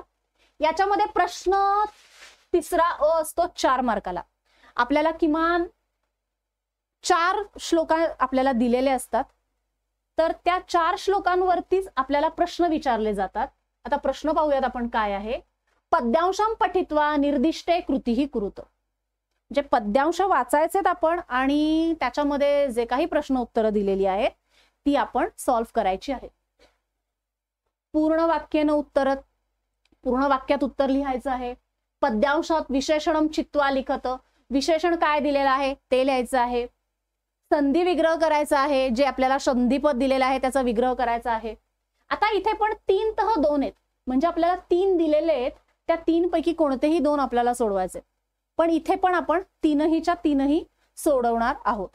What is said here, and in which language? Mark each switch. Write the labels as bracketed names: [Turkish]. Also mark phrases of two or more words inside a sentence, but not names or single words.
[Marathi] याच्यामध्ये प्रश्न तिसरा अ असतो 4 मार्काला. आपल्याला किमान 4 श्लोक आपल्याला दिलेले असतात, तर त्या 4 श्लोकांवरतीच आपल्याला प्रश्न विचारले जातात. आता प्रश्न पाहूयात आपण काय आहे. [Sanskrit] पद्यांशम पठित्वा निर्दिष्टे कृतीही कुरुत. [Marathi] जे पद्यांश वाचायचेत आपण आणि त्याच्यामध्ये जे काही प्रश्न उत्तरं दिलेली आहेत ती आपण सॉल्व्ह करायची आहेत. पूर्ण वाक्यानं उत्तर, पूर्ण वाक्यात उत्तर लिहायचं आहे. [Sanskrit] पद्यांशात विशेषणम चित्वा लिखत, [Marathi] विशेषण काय दिलेलं आहे ते लिहायचं आहे. संधी विग्रह करायचा आहे, जे आपल्याला संधिपद दिलेलं आहे त्याचा विग्रह करायचा आहे. आता इथे पण 3 तह 2 आहेत, म्हणजे आपल्याला 3 दिलेले आहेत, त्या 3 पैकी कोणतेही 2 आपल्याला सोडवायचे. पण इथे पण आपण 3हीच्या 3ही सोडवणार आहोत.